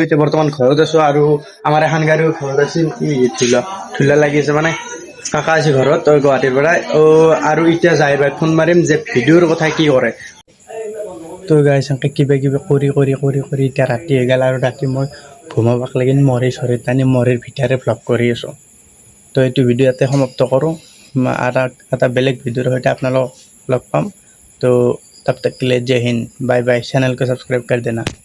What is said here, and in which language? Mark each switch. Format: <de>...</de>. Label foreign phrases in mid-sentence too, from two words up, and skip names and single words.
<as>এতিয়া বৰ্তমান ঘৰত আছো আৰু আমাৰ এখন গাড়ীও ঘৰত আছিল ধুলা লাগি আছে মানে কাকা আছে ঘৰত গুৱাহাটীৰ পৰা আৰু এতিয়া যাই ফোন মাৰিম যে ভিডিঅ'ৰ কথা কি কৰে। তো গাইজ এনেকৈ কিবা কিবি কৰি এতিয়া ৰাতি হৈ গ'ল আৰু ৰাতি মই ঘুমাবাক লাগি মৰি চৰি টানি মৰিৰ ভিতৰে ভ্লগ কৰি আছোঁ। তো এইটো ভিডিঅ' ইয়াতে সমাপ্ত কৰোঁ আৰু এটা বেলেগ ভিডিঅ'ৰ সৈতে আপোনালোকক লগ পাম।</as> <hi>তো तब तक के लिए जय हिंद,</hi> <en>bye bye.</en> <hi>चैनल को सब्सक्राइब कर देना।</hi>